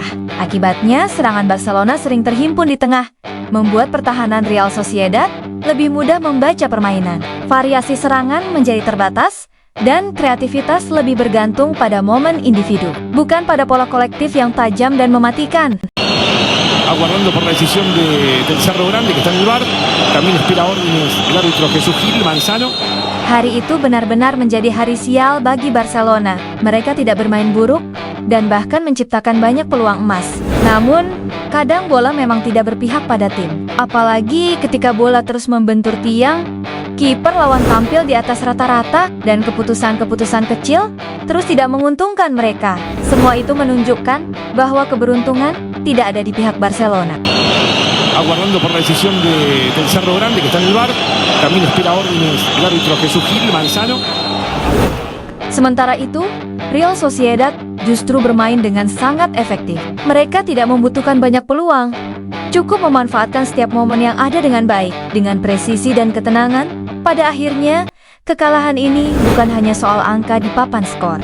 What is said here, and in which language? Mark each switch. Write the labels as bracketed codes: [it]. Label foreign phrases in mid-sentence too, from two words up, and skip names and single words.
[id] Akibatnya, serangan Barcelona sering terhimpun di tengah, membuat pertahanan Real Sociedad lebih mudah membaca permainan. Variasi serangan menjadi terbatas, dan kreativitas lebih bergantung pada momen individu, bukan pada pola kolektif yang tajam dan mematikan. [es] Aguardando por la decisión del Cerro Grande que está en el VAR, también espera órdenes el árbitro Jesús Gil Manzano. [id] Hari itu benar-benar menjadi hari sial bagi Barcelona. Mereka tidak bermain buruk dan bahkan menciptakan banyak peluang emas. Namun, kadang bola memang tidak berpihak pada tim. Apalagi ketika bola terus membentur tiang, kiper lawan tampil di atas rata-rata, dan keputusan-keputusan kecil terus tidak menguntungkan mereka. Semua itu menunjukkan bahwa keberuntungan tidak ada di pihak Barcelona. [es] Aguardando por la decisión del Cerro Grande que está en el VAR, también espera órdenes el árbitro Jesús Gil Manzano. [id] Sementara itu, Real Sociedad justru bermain dengan sangat efektif. Mereka tidak membutuhkan banyak peluang, cukup memanfaatkan setiap momen yang ada dengan baik. Dengan presisi dan ketenangan, pada akhirnya, kekalahan ini bukan hanya soal angka di papan skor.